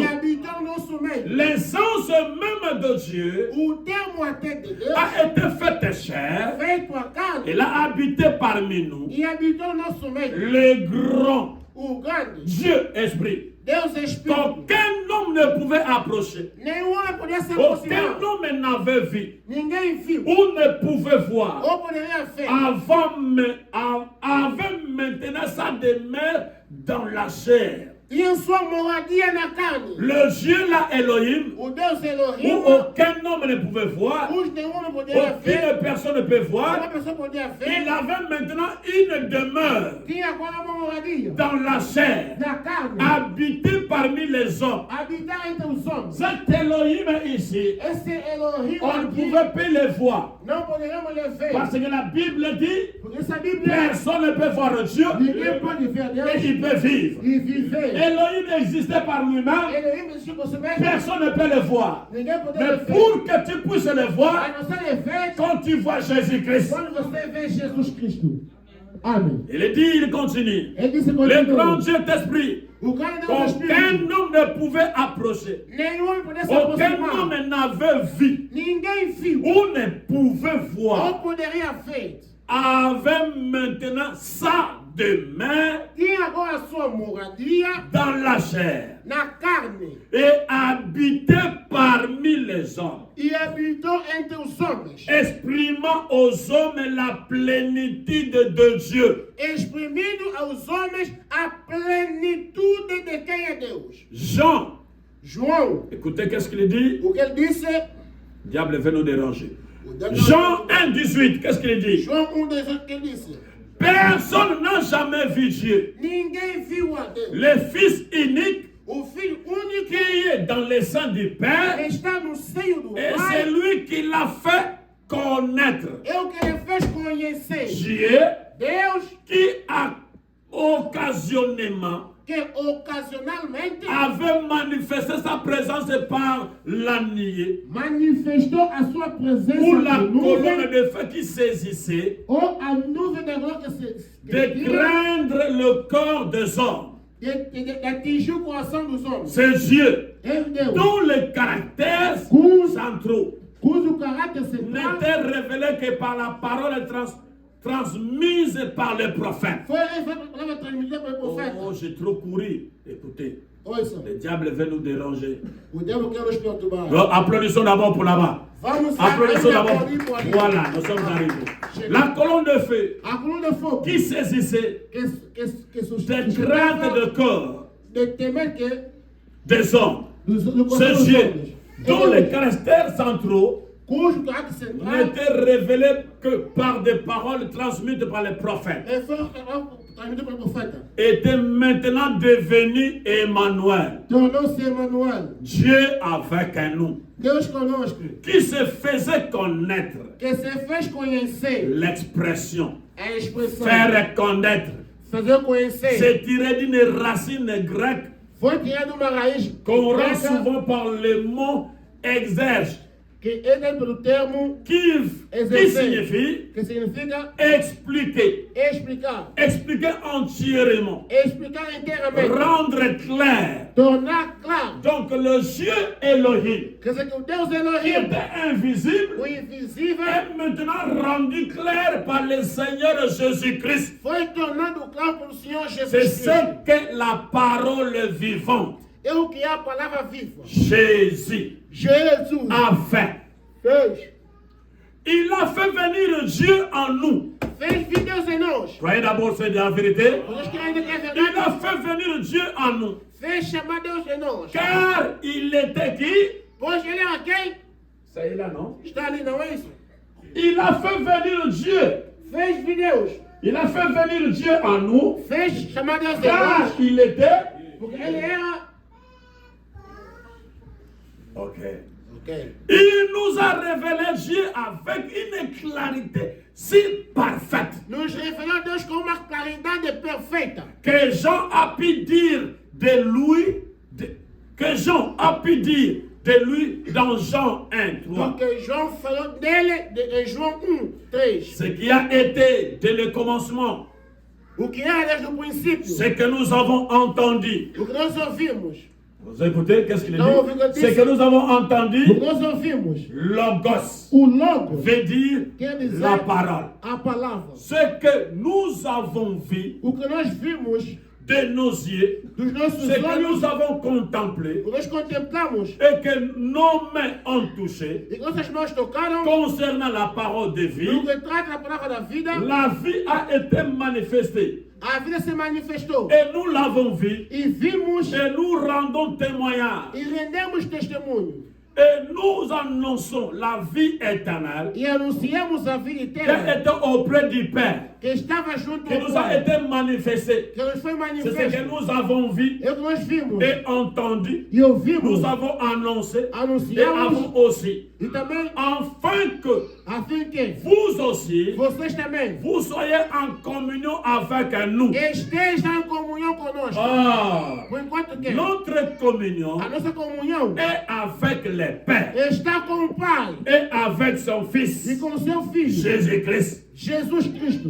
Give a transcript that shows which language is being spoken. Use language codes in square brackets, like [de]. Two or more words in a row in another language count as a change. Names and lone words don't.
[pt] e habitou no nosso meio. [fr] L'essence même de Dieu [pt] O termo até de Deus, [fr] a été faite chair. [pt] feito a carne, [fr] Elle a habité parmi nous. [pt] e habitou no nosso meio. [fr] Le grand [pt] O grande [fr] Dieu Esprit. [pt] Deus Espírito. [fr] Qu'aucun homme ne pouvait approcher. [pt] Nenhum homem podia se [fr] Aucun [pt] aproximar. [fr] homme n'avait vu [pt] Ninguém viu. [fr] ou ne pouvait voir [pt] Ou poderia ver. [fr] avant maintenant sa demeure dans la chair. [pt] Tinha sua moradia na carne. [fr] Le Dieu là, Elohim, [pt] O Deus [fr] où Elohim, aucun homme ne pouvait voir, [pt] cujo nenhum homem poderia ver, [fr] aucune personne ne peut [pt] uma [fr] voir, [pt] pessoa poderia [fr] il [pt] ver, [fr] avait maintenant une demeure [pt] tinha agora uma moradia [fr] dans la chair, [pt] na carne, [fr] habité parmi les hommes. [pt] habitar entre os homens. [fr] Cet Elohim ici, [pt] Esse Elohim [fr] on ne [pt] aqui, [fr] pouvait pas le voir. [pt] não poderíamos lhe ver, [fr] Parce que la Bible dit, [pt] porque essa Bíblia, [fr] personne ne peut voir Dieu [pt] ninguém pode ver Deus [fr] et il peut vivre. [pt] e viver. [fr] Elohim existait par lui-même, [pt] Elohim existe por si mesmo, [fr] personne ne peut le voir. [pt] ninguém pode [fr] Mais [pt] lhe ver. [fr] pour que tu puisses le voir, [pt] Mas você lhe vê [fr] quand tu vois Jésus-Christ, [pt] quando você vê Jesus Cristo. Amém. [fr] il dit, il continue. [pt] Ele disse [fr] Le grand [pt] continua. [fr] Dieu est esprit, [pt] O cara deu um [fr] aucun [pt] espírito. [fr] homme ne pouvait approcher. [pt] Nenhum homem podia se [fr] Aucun [pt] aproximar. [fr] homme n'avait vu [pt] Ninguém viu. [fr] ou ne pouvait [pt] Ou [fr] voir. [pt] poderia ver. [fr] Avait maintenant sa demeure [pt] Tinha agora a sua moradia [fr] dans la chair [pt] na carne. [fr] et habitait parmi les hommes, [pt] E habitou entre os homens. [fr] exprimant aux hommes la plénitude de Dieu. [pt] Exprimindo aos homens a plenitude de quem é Deus. [fr] Jean, [pt] João, [fr] écoutez qu'est-ce qu'il dit? [pt] o que ele disse? [fr] Le diable veut nous déranger. [pt] O diabo- [fr] Jean 1, 18, qu'est-ce qu'il dit? [pt] João 1:18 que ele disse? [fr] Personne n'a jamais vu Dieu. [pt] Ninguém viu a Deus. [fr] Le Fils unique [pt] O Filho único [fr] qui est dans le sein du Père, [pt] está no seio do [fr] et [pt] Pai. [fr] c'est lui qui l'a fait connaître. [pt] É o que ele fez conhecer. [fr] Dieu [pt] Deus [fr] qui a occasionnellement [pt] que ocasionalmente [fr] avait manifesté sa présence par la nuée [pt] manifestou a sua presença [fr] ou la [pt] na [fr] colonne [pt] nuvem [fr] de feu qui saisissait [pt] ou a nuvem da glória que [fr] de craindre le corps des hommes. [pt] atingiu o coração dos homens. [fr] C'est Dieu [pt] É Deus, [fr] dont les caractères centraux [pt] cujo caráter central [fr] n'était révélé que par la parole transmise par les prophètes. [pt] foi a palavra transmitida pelo profeta. [fr] Oh, j'ai trop couru. Écoutez, [pt] Ouça, [fr] le diable veut nous déranger. [pt] o diabo quer nos perturbar. [fr] Donc, applaudissons d'abord pour là-bas. [pt] Vamos [fr] Applaudissons d'abord. [pt] aplaudir por ali. [fr] Voilà, nous sommes arrivés. La colonne de feu [pt] A coluna de fogo [fr] qui saisissait [pt] que [fr] des [pt] sustentava [fr] craintes de corps [pt] de temer que [fr] des hommes. [pt] do coração [fr] C'est [pt] dos [fr] Dieu [pt] homens. [fr] dont les caractères centraux [pt] Cujo caráter central [fr] n'étaient révélés que par des paroles transmises par les prophètes, [pt] foi transmitido pelo profeta. [fr] étaient maintenant devenus Emmanuel, [pt] Tornou-se Emmanuel, [fr] Dieu avec nous, [pt] Deus conosco, [fr] qui se faisait connaître [pt] que se fez conhecer [fr] l'expression, [pt] a expressão, [fr] faire connaître. [pt] fazer conhecer. [fr] C'est tiré d'une racine grecque [pt] Foi tirado uma raiz [fr] qu'on rend [pt] greca [fr] souvent par le mot exerge, [pt] que entra pelo termo [fr] qui [pt] exercer, [fr] signifie [pt] que significa [fr] expliquer, [pt] explicar, [fr] expliquer entièrement, [pt] explicar inteiramente, [fr] rendre clair. [pt] tornar claro. [fr] Donc le Dieu Elohim, [pt] Quer dizer que o Deus [fr] qui [pt] Elohim, [fr] était invisible, [pt] o invisível, [fr] est maintenant rendu clair par le Seigneur Jésus-Christ. [pt] foi tornado claro pelo Senhor Jesus [fr] C'est [pt] Cristo. [fr] ce que la parole vivante, [pt] É o que é a palavra viva. [fr] Jésus, [pt] Jesus [fr] a fait. [pt] fez. [fr] Il a fait venir Dieu en nous. [pt] Fez vir Deus em nós. [fr] Croyez d'abord c'est de la vérité. [pt] Vocês que ainda querem [fr] Il a [pt] verdade, [fr] fait venir Dieu en nous. [pt] fez chamar Deus em nós. [fr] Car il était qui? [pt] Pois ele é quem? [fr] C'est là, non? [pt] Está ali, não é isso? [fr] Il a fait venir Dieu. [pt] Fez vir Deus. [fr] Il a fait venir Dieu en nous. [pt] Fez chamar Deus em [fr] Car [pt] nós. [fr] il était. [pt] Porque ele era. [fr] Ok. [pt] Ok. [fr] Il nous a révélé Dieu avec une clarité si parfaite [pt] Nos revelou a Deus com uma claridade perfeita. [fr] que Jean a pu dire de lui, que Jean a pu dire de lui dans Jean 1, 3. [pt] Porque João falou dele em João 1:3. [fr] Ce qui a été dès le commencement, [pt] O que era desde o princípio. [fr] ce que nous avons entendu. [pt] O que nós ouvimos. [fr] Vous écoutez, qu'est-ce qu'il Non, dit? vous écoutez. Ce que nous avons [pt] O que [fr] entendu, [pt] nós ouvimos. [fr] logos, [pt] O logo [fr] veut dire [pt] quer dizer [fr] la parole. [pt] a palavra. [fr] Ce que nous avons vu [pt] O que nós vimos [fr] de nos yeux, [pt] dos nossos [fr] ce que [pt] olhos, [fr] nous avons contemplé [pt] o que nós contemplamos [fr] et que nos mains ont touché [pt] e que nossas mãos tocaram [fr] concernant la parole de [pt] no [fr] vie, [pt] que trata a palavra da vida, [fr] la vie a été manifestée [pt] A vida se manifestou. [fr] Et nous l'avons vu. [pt] E vimos [fr] Et nous rendons témoignage. [pt] e rendemos testemunho. [fr] Et nous annonçons la vie éternelle [pt] E anunciamos a vida [fr] qui [pt] eterna [fr] était auprès du Père, [pt] que estava junto [fr] qui [pt] ao [fr] nous a [pt] Pai. [fr] été manifestée. [pt] Que nos foi [fr] C'est ce que [pt] manifesto. [fr] nous avons vu [pt] É o que nós vimos. [fr] et entendu. [pt] E ouvimos. [fr] Nous avons annoncé et [pt] Anunciamos. [fr] avons aussi, [pt] E também, [fr] afin que [pt] a fim que [fr] vous aussi, [pt] vocês também [fr] vous soyez en communion avec nous. [pt] estejam em comunhão conosco. Ah, Por enquanto que [fr] notre communion [pt] a nossa comunhão [fr] est avec le Père [pt] está com o Pai [fr] et avec son [pt] e [fr] Fils, [pt] com o seu Filho, [fr] Jésus-Christ. [pt] Jesus Cristo.